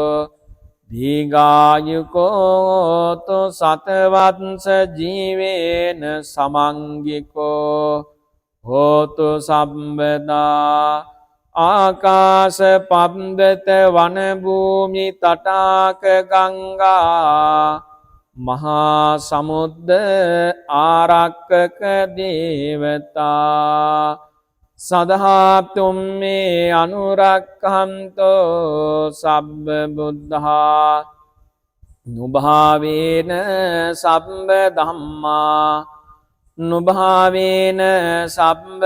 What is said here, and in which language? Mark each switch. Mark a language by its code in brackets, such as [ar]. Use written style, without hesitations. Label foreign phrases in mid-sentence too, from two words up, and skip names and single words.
[pi] දීඝායුකෝතු සතවත්ස ජීවේන සමංගිකෝ හෝතු සම්බදා ආකාශ පබ්බත වන භූමි තටාක ගංගා මහා සමුද්ද ආරක්කක දේවතා සදහාතුම් මේ අනුරක්ඛන්තෝ සබ්බ බුද්ධා නුභාවේන සබ්බ ධම්මා නුභාවේන සබ්බ